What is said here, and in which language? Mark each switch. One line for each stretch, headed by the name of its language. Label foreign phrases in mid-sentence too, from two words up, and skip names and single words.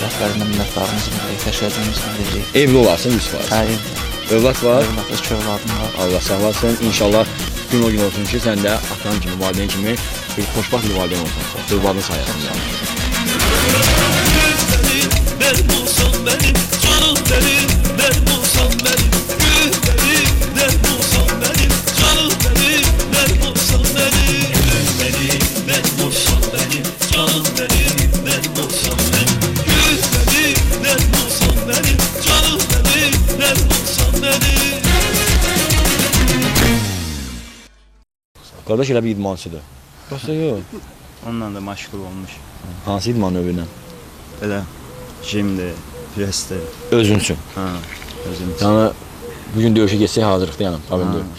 Azerbaijani: sahiblərindən minnətdarlığımızı bildiririk, təşəkkürümüzü bildiririk. Evli olarsın 100%. Hə, Övlad var. evlad, iki övladım var. Allah sağ olasın. İnşallah gün o gün olsun ki, sən də atan kimi, valideyn kimi bir xoşbaxt bir valideyn olsun. Övladın sayəsində.
Turkish: Benim olsan benim, canım benim, benim olsan benim, gül benim, benim olsan benim, canım benim, benim olsan benim, gül benim, benim olsan benim, canım benim, benim olsan benim, gül benim, benim olsan benim, canım benim, benim olsan benim.
Azerbaijani: Qardaş elə bir idmançıdır. Yoxsa yox? Onunla da məşğul olmuş. Hansı idman növü ilə? Belə jimdir, presdir. Özün üçün. Hə, özüm üçün. Yəni bugün döyüşə getsək hazırlıqda yəni problem deyil.